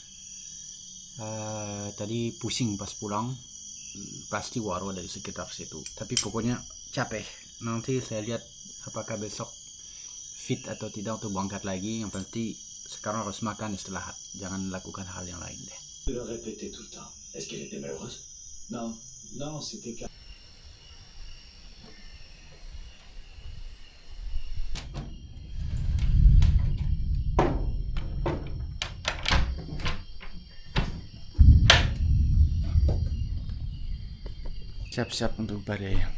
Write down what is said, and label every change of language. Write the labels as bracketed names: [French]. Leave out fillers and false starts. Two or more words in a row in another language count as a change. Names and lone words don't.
[Indonesian] Tadi pusing pas pulang, pasti Waro dari sekitar situ. Tapi pokoknya capek. Nanti saya lihat apakah besok fit atau tidak untuk berangkat lagi. Yang penting sekarang harus makan istirahat. Jangan lakukan hal yang lain deh. [French] Je le répétais tout le temps. Est-ce qu'elle était malheureuse? Non, non, c'était calme. [Indonesian] Siap-siap untuk badai.